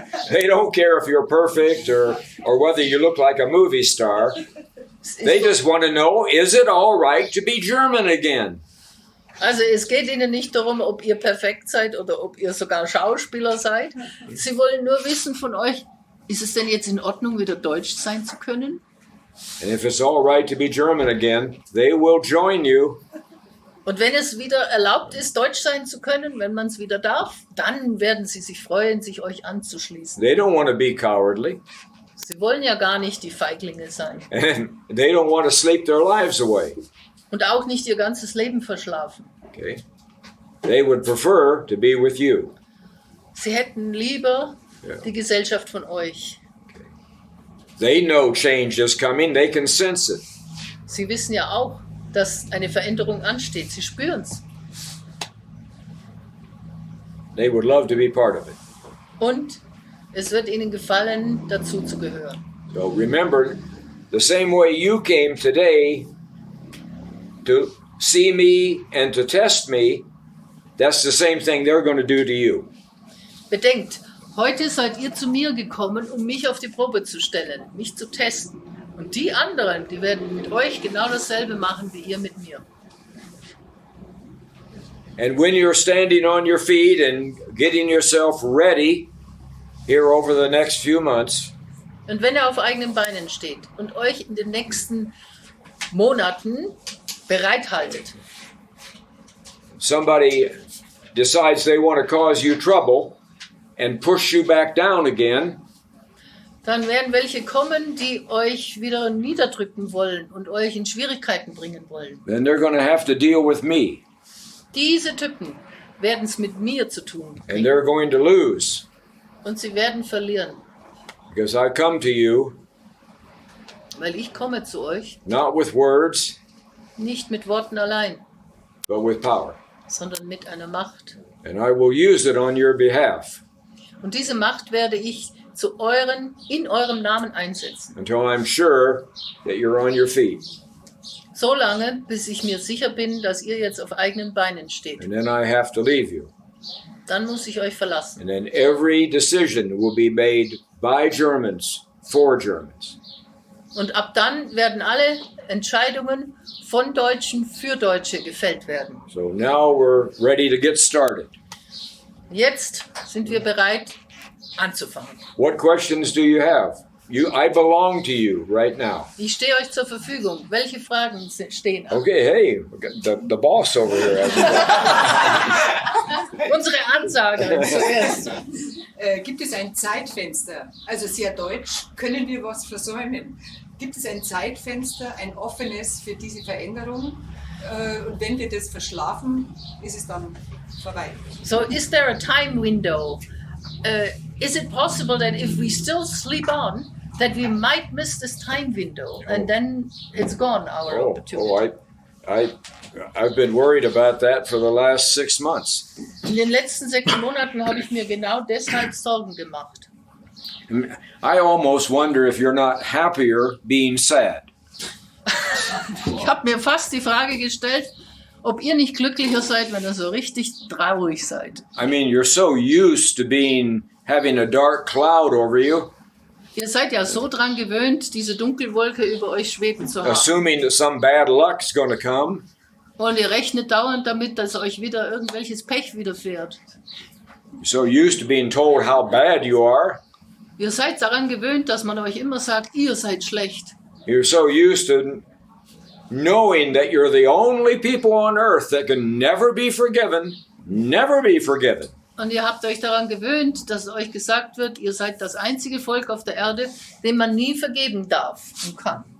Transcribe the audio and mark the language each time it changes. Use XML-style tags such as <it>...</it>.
<en>They don't care if you're perfect or whether you look like a movie star. They just want to know, is it all right to be German again?</en> <de>Also es geht ihnen nicht darum, ob ihr perfekt seid oder ob ihr sogar Schauspieler seid. Sie wollen nur wissen von euch, ist es denn jetzt in Ordnung, wieder Deutsch sein zu können?</de> <en>And if it's all right to be German again, they will join you.</en> <de>Und wenn es wieder erlaubt ist, Deutsch sein zu können, wenn man es wieder darf, dann werden sie sich freuen, sich euch anzuschließen.</de> <en>They don't want to be cowardly.</en> <de>Sie wollen ja gar nicht die Feiglinge sein.</de> <en>And they don't want to sleep their lives away.</en> <de>Und auch nicht ihr ganzes Leben verschlafen.</de> <en>Okay? They would prefer to be with you.</en> <de>Sie hätten lieber Ja. die Gesellschaft von euch.</de> <en>They know change is coming. They can sense it.</en> <de>Sie wissen ja auch, dass eine Veränderung ansteht. Sie spüren es.</de> <en>They would love to be part of it.</en> <de>Und es wird ihnen gefallen, dazu zu gehören.</de> <en>So remember, the same way you came today to see me and to test me, that's the same thing they're going to do to you.</en> <de>Bedenkt, heute seid ihr zu mir gekommen, um mich auf die Probe zu stellen, mich zu testen. Und die anderen, die werden mit euch genau dasselbe machen, wie ihr mit mir.</de> <en>And when you're standing on your feet and getting yourself ready here over the next few months,</en> <de>Und wenn ihr auf eigenen Beinen steht und euch in den nächsten Monaten bereithaltet,</de> <en>somebody decides they want to cause you trouble and push you back down again,</en> <de>dann werden welche kommen, die euch wieder niederdrücken wollen und euch in Schwierigkeiten bringen wollen.</de> <en>then they're going to have to deal with me.</en> <de>Diese Typen werden es mit mir zu tun</de> <en>And they're going to lose</en> <de>und sie werden verlieren,</de> <en>because I come to you</en> <de>weil ich komme zu euch</de> <en>not with words,</en> <de>nicht mit Worten allein,</de> <en>but with power.</en> <de>sondern mit einer Macht.</de> <en>And I will use it on your behalf</en> <de>Und diese Macht werde ich in eurem Namen einsetzen.</de> <en>until I'm sure that you're on your feet.</en> <de>So lange, bis ich mir sicher bin, dass ihr jetzt auf eigenen Beinen steht.</de> <en>And then I have to leave you.</en> <de>Dann muss ich euch verlassen.</de> <en>And then every decision will be made by Germans, for Germans.</en> <de>Und ab dann werden alle Entscheidungen von Deutschen für Deutsche gefällt werden.</de> <en>So now we're ready to get started.</en> <de>Jetzt sind wir bereit, anzufangen.</de> <en>What questions do you have? I belong to you right now.</en> <de>Ich stehe euch zur Verfügung. Welche Fragen stehen an?</de> <en>Okay, hey, we got the boss over here.</en> <de>Unsere Ansage zuerst. Gibt es ein Zeitfenster? Also sehr deutsch, können wir was versäumen? Gibt es ein Zeitfenster, ein offenes für diese Veränderung? Und wenn wir das verschlafen, ist es dann vorbei.</de> <en>So, is there a time window? Is it possible that if we still sleep on, that we might miss this time window and then it's gone, our opportunity? I've been worried about that for the last 6 months.</en> <de>In den letzten 6 Monaten habe ich mir genau deshalb Sorgen gemacht.</de> <en>I almost wonder if you're not happier being sad.</en> <de>Ich habe mir fast die Frage gestellt, ob ihr nicht glücklicher seid, wenn ihr so richtig traurig seid.</de> <en>I mean, you're so used to having a dark cloud over you,</en> <de>Ihr seid ja so dran gewöhnt, diese Dunkelwolke über euch schweben zu haben.</de> <en>assuming that some bad luck's going to come.</en> <de>Und ihr rechnet dauernd damit, dass euch wieder irgendwelches Pech widerfährt.</de> <en>You're so used to being told how bad you are.</en> <de>Ihr seid daran gewöhnt, dass man euch immer sagt, ihr seid schlecht.</de> <en>You're so used to knowing that you're the only people on earth that can never be forgiven, never be forgiven.</en> <de>Und ihr habt euch daran gewöhnt, dass euch gesagt wird, ihr seid das einzige Volk auf der Erde, dem man nie vergeben darf und kann.</de>